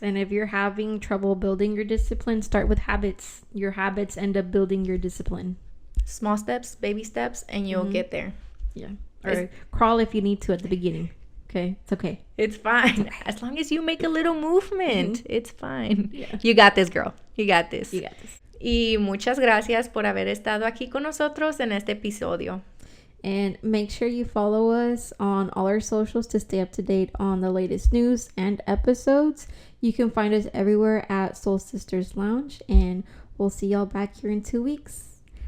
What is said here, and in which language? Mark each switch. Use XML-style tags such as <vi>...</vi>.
<en>And if you're having trouble building your discipline, start with habits. Your habits end up building your discipline. Small steps, baby steps, and you'll get there. Yeah. Or crawl if you need to at the beginning. Okay. It's okay. It's fine. As long as you make a little movement, it's fine. Yeah. You got this, girl. You got this.</en> <es>Y muchas gracias por haber estado aquí con nosotros en este episodio.</es> <en>And make sure you follow us on all our socials to stay up to date on the latest news and episodes. You can find us everywhere at Soul Sisters Lounge. And we'll see y'all back here in 2 weeks.</en>